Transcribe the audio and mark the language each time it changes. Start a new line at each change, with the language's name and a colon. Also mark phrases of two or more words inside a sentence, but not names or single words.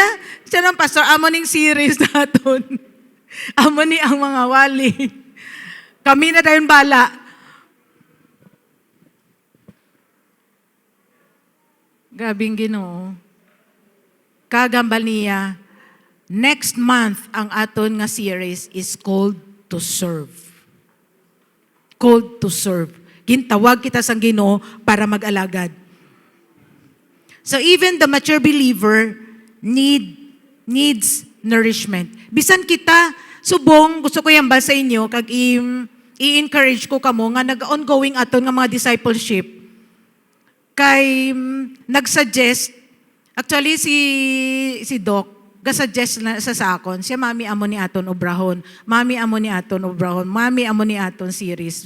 Hiligaynon: Siya nung pastor. Amo ning series naton. Amo ni ang mga wali. Kami na tayong bala. Grabing Ginoo. Kagambal niya, next month ang aton nga series is
English: called to serve. Called to serve.
Hiligaynon: Gintawag kita sang Ginoo para mag-alagad.
English: So even the mature believer needs nourishment.
Hiligaynon: Bisan kita, subong, gusto ko yan ba sa inyo, kag i-encourage ko kamo nga nag-ongoing aton nga mga discipleship. Kay nag-suggest, actually si Doc, ga-suggest na sa akon, siya mami amo ni aton obrahon, mami amo ni aton series.